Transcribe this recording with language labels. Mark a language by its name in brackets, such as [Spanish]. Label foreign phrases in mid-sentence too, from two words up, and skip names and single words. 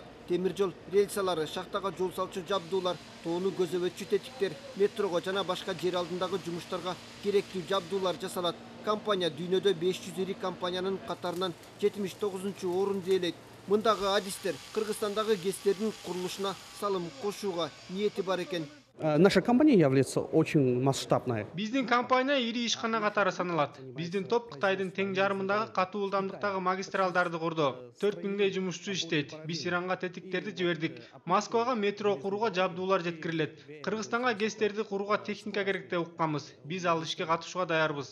[Kyrgyz] Темир жол рельсалары, шахтага жол салчу жабдуулар, тоону көзөбөтчү тетиктер, метрого жана башка жер алдындагы жумуштарга керектүү жабдуулар жасалат. Компания дүйнөдө 500 ири компаниянын катарынан 79-орунду ээлейт. Мындагы адистер Кыргызстандагы ГЭСтердин курулушуна салым кошууга ниети бар экен. [Russian] Наша компания является очень масштабной. [Kyrgyz] Биздин компания ири ишкана катары саналат. Биздин топ Кытайдын тең жарымындагы катуу ылдамдыктагы магистралдарды курду. 4000 жумушчу иштейт. Биз Иранга тетиктерди жибердик. Москвага метро курууга жабдуулар жеткирилет. Кыргызстанга ГЭСтерди курууга техника керек деп укканбыз. Биз ал ишке катышууга даярбыз.